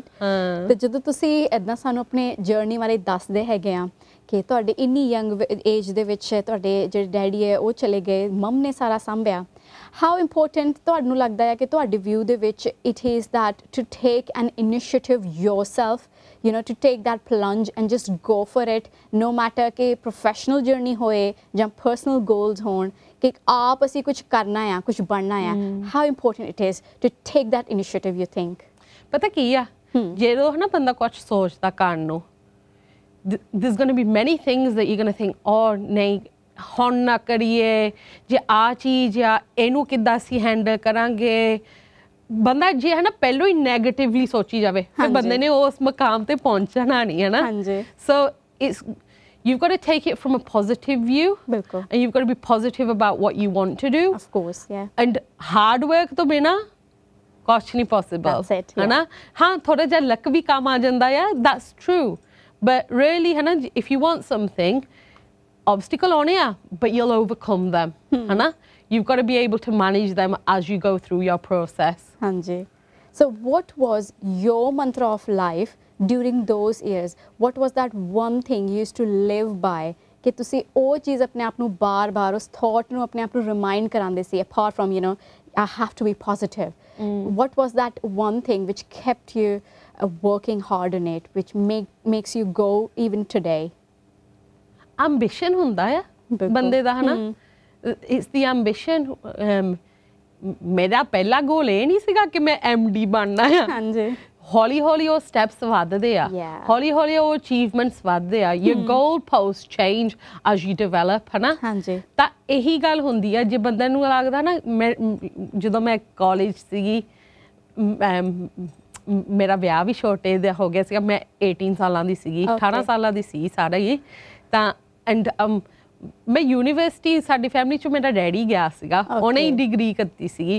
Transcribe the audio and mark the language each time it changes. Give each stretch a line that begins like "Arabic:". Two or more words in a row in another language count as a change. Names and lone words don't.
Punjabi: ਤੇ ਜਦੋਂ ਤੁਸੀਂ ਇੱਦਾਂ ਸਾਨੂੰ ਆਪਣੇ ਜਰਨੀ ਬਾਰੇ ਦੱਸਦੇ ਹੈਗੇ ਆ ਕਿ ਤੁਹਾਡੇ ਇੰਨੀ
English: young age
Punjabi: ਦੇ ਵਿੱਚ ਤੁਹਾਡੇ ਜਿਹੜੇ ਡੈਡੀ ਹੈ ਉਹ ਚਲੇ ਗਏ, ਮਮ ਨੇ ਸਾਰਾ ਸੰਭਿਆ,
English: how important
Punjabi: ਤੁਹਾਨੂੰ ਲੱਗਦਾ ਹੈ ਕਿ ਤੁਹਾਡੇ ਵਿਊ ਦੇ ਵਿੱਚ
English: it is that to take an initiative yourself, you know, to take that plunge and just go for it, no matter
Punjabi: ਕਿ
English: professional journey
Punjabi: ਹੋਏ ਜਾਂ
English: personal goals
Punjabi: ਹੋਣ, ਕਿ ਆਪ ਅਸੀਂ ਕੁਝ ਕਰਨਾ ਆ, ਕੁਝ ਬਣਨਾ ਆ,
English: how important it is to take that initiative, you think?
Punjabi: ਪਤਾ ਕੀ ਆ, ਜਦੋਂ ਹੈ ਨਾ ਬੰਦਾ ਕੁਝ ਸੋਚਦਾ ਕਰਨ ਨੂੰ,
English: there's going to be many things that you're going to think,
Punjabi: oh ਨਹੀਂ ਹੁਣ ਨਾ ਕਰੀਏ, ਜੇ ਆ ਚੀਜ਼ ਆ ਇਹਨੂੰ ਕਿੱਦਾਂ ਅਸੀਂ ਹੈਂਡਲ ਕਰਾਂਗੇ। ਬੰਦਾ ਜੇ ਹੈ ਨਾ ਪਹਿਲੋਂ ਹੀ ਨੈਗੇਟਿਵਲੀ ਸੋਚੀ ਜਾਵੇ, ਫਿਰ ਬੰਦੇ ਨੇ ਉਸ ਮੁਕਾਮ ਤੇ ਪਹੁੰਚਣਾ ਨਹੀਂ, ਹੈ ਨਾ।
English: so it's you've got to take it from a positive view, and you've got to be positive about what you want to do, of course, yeah, and hard work
Punjabi: ਤੋਂ ਬਿਨਾ ਕੁਛ ਨਹੀਂ possible, ਹੈ ਨਾ। ਹਾਂ ਥੋੜਾ ਜਿਹਾ ਲੱਕ ਵੀ ਕੰਮ ਆ ਜਾਂਦਾ ਆ,
English: that's true, but really
Punjabi: ਹੈ ਨਾ,
English: if you want something, obstacle
Punjabi: ਆਉਣੇ ਆ,
English: but you'll overcome them,
Punjabi: ਹੈ ਨਾ।
English: You've got to be able to manage them as you go through your process.
Punjabi: ਹਾਂਜੀ।
English: So what was your mantra of life during those years? What was that one thing you used to live by
Punjabi: ਕਿ ਤੁਸੀਂ ਉਹ ਚੀਜ਼ ਆਪਣੇ ਆਪ ਨੂੰ ਬਾਰ-ਬਾਰ ਉਸ ਥਾਟ ਨੂੰ ਆਪਣੇ ਆਪ ਨੂੰ ਰਿਮਾਈਂਡ ਕਰਾਉਂਦੇ ਸੀ,
English: apart from, you know, I have to be positive? What was that one thing which kept you working hard on it, which makes you go even today?
Punjabi: Ambition ਹੁੰਦਾ ਆ ਬੰਦੇ ਦਾ, ਹੈ ਨਾ।
English: It's the ambition.
Punjabi: ਮੇਰਾ ਪਹਿਲਾ ਗੋਲ ਇਹ ਨਹੀਂ ਸੀਗਾ ਕਿ ਮੈਂ MD ਬਣਨਾ ਆ। ਹਾਂਜੀ। ਹੌਲੀ ਹੌਲੀ ਉਹ ਸਟੈਪਸ ਵੱਧਦੇ ਆ, ਹੌਲੀ ਹੌਲੀ ਉਹ ਅਚੀਵਮੈਂਟਸ ਵੱਧਦੇ ਆ।
English: your goal posts change as you develop,
Punjabi: ਹੈ ਨਾ। ਹਾਂਜੀ। ਤਾਂ ਇਹੀ ਗੱਲ ਹੁੰਦੀ ਆ, ਜੇ ਬੰਦੇ ਨੂੰ ਲੱਗਦਾ ਨਾ, ਜਦੋਂ ਮੈਂ ਕਾਲਜ ਸੀਗੀ, ਮੇਰਾ ਵਿਆਹ ਵੀ ਛੋਟੇ ਦਾ ਹੋ ਗਿਆ ਸੀਗਾ, ਮੈਂ 18 ਸਾਲਾਂ ਦੀ ਸੀਗੀ, 18 ਸਾਲਾਂ ਦੀ ਸੀ ਸਾਰਾ ਹੀ। ਤਾਂ ਐਂਡ ਮੈਂ ਯੂਨੀਵਰਸਿਟੀ, ਸਾਡੀ ਫੈਮਿਲੀ 'ਚ ਮੇਰਾ ਡੈਡੀ ਗਿਆ ਸੀਗਾ, ਉਹਨੇ ਹੀ ਡਿਗਰੀ ਕੀਤੀ ਸੀਗੀ।